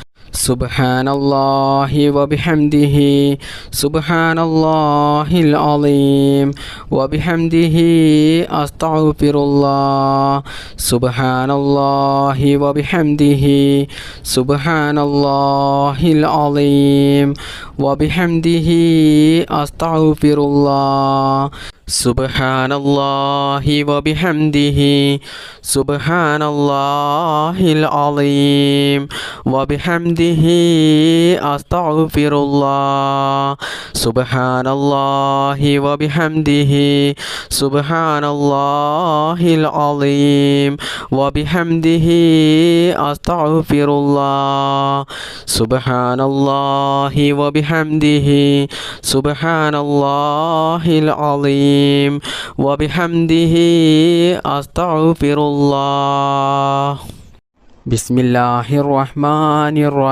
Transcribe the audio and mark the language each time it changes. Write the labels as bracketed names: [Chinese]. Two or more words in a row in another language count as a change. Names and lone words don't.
[Arabic] سبحان الله وبحمده سبحان الله العظيم وبحمده أستغفر الله. سبحان الله وبحمده سبحان الله العظيم وبحمده أستغفر الله. سبحان الله وبحمده سبحان الله العظيم وبحمده أستغفر الله سبحان الله وبحمده سبحان الله العظيم وبحمده أستغفر الله سبحان الله وبحمده سبحان الله العظيم وبحمده أستغفر الله بسم الله الرحمن